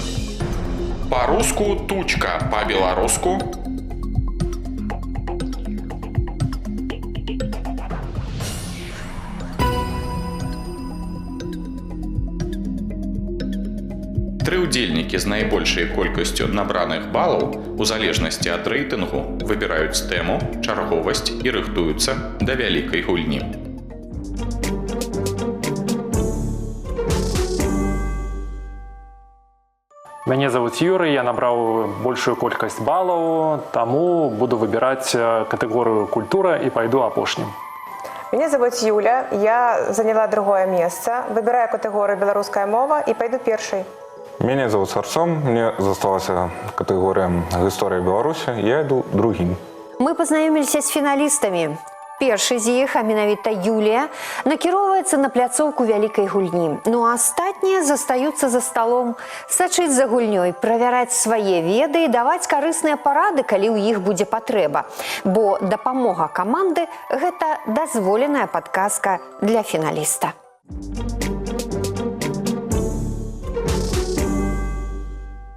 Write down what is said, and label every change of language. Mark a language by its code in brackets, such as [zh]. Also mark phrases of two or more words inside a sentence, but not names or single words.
[be] Па-руску тучка, па-беларуску тры ўдзельнікі з найбольшай колькасцю набраных балаў у залежнасці ад рэйтынгу выбіраюць тэму, чарговасць і рыхтуюцца да вялікай гульні. [ru] Меня зовут Юрий, я набрал большую колькость баллов, тому буду выбирать категорию «Культура» и пойду опошним. Меня зовут Юля, я заняла другое место, выбираю категорию «Белорусская мова» и пойду первой. Меня зовут Артем, мне засталась категория «История Беларуси», я иду другим. [be] Мы пазнаёміліся з фіналістамі. Першы з іх, а менавіта Юлія, накіроўваецца на пляцоўку вялікай гульні. Ну а астатнія застаюцца за сталом, сачыць за гульнёй, правяраць свае веды і даваць карысныя парады, калі ў іх будзе патрэба. Бо дапамога каманды – гэта дазволеная падказка для фіналіста.